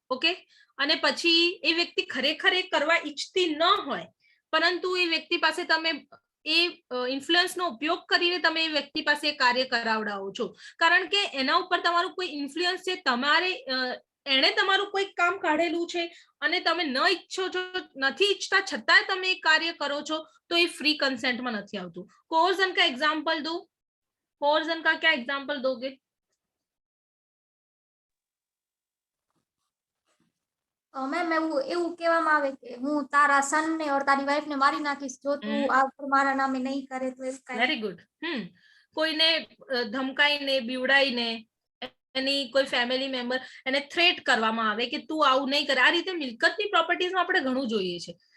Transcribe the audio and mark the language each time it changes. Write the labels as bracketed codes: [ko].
[gu] Okay, અને પછી એ વ્યક્તિ ખરેખર એ કરવા ઈચ્છતી ન હોય, પરંતુ એ વ્યક્તિ પાસે તમે એ ઇન્ફ્લુઅન્સનો ઉપયોગ કરીને તમે એ વ્યક્તિ પાસે કાર્ય કરાવડાવો છો, કારણ કે એના ઉપર તમારું કોઈ ઇન્ફ્લુઅન્સ છે, એણે તમારું કોઈ કામ કાઢેલું છે અને તમે ન ઈચ્છો છો, નથી ઈચ્છતા છતાં તમે એ કાર્ય કરો છો, [hi] तो ये फ्री कंसेंट में नहीं [gu] આવતું. [hi] कोर्सन का एग्जांपल दो. कोर्सन का क्या एग्जांपल दोगे? [gu] મેમ એવું કહેવામાં આવે કે હું તારા સન ને ઓર તારી વાઇફ ને મારી નાખીશ જો તું આ મારા નામે નહીં કરે તો. Very good. કોઈને ધમકાઈને, બીવડાઈને, એની કોઈ ફેમિલી મેમ્બર એને થ્રેટ કરવામાં આવે કે તું આવું નહીં કરે. આ રીતે મિલકતની પ્રોપર્ટીઝમાં આપણે ઘણું જોઈએ છે.